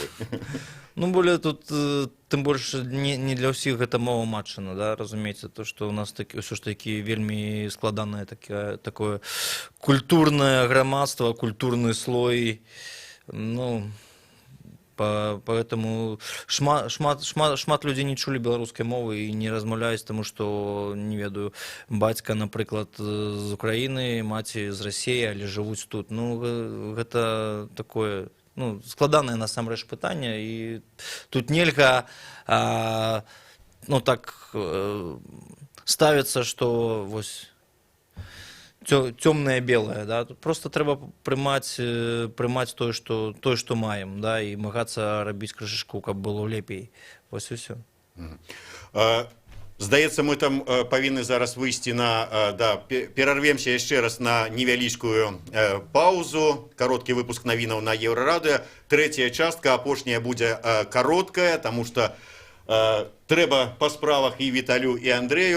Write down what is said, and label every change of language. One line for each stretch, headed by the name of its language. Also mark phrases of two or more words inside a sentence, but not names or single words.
Belarusian: Ну, более тут, тым больш, не для ўсіх гэта мова матчына, да, разумееце, то, што у нас ўсё ж такі вельмі складанае такое культурнае грамадства, культурны слой, ну, поэтому шмат людзей не чулі беларускай мовы і не размаўляюць, таму што, не ведаю, бацька, напрыклад, з Украіны, маці з Расіі, але жывуць тут. Ну, гэта такое, ну, складанае насамрэч пытанне, і тут нельга, ну, так ставіцца, што вось
Russian: темное белое,
Belarusian: да,
Ukrainian: тут просто треба приймати той, що маємо, да, і намагатися робити
Belarusian: крышечку, каб було лепей.
Ukrainian: Ось і все.
Belarusian: Здаецца, мы там павінны зараз выйсці на... Да, перарвемся яшчэ раз на невялічкую паузу. Кароткі выпуск навінаў на Еўрарадыё. Трэцяя частка, апошняя будзе кароткая, таму што трэба па справах і Віталю, і Андрэю.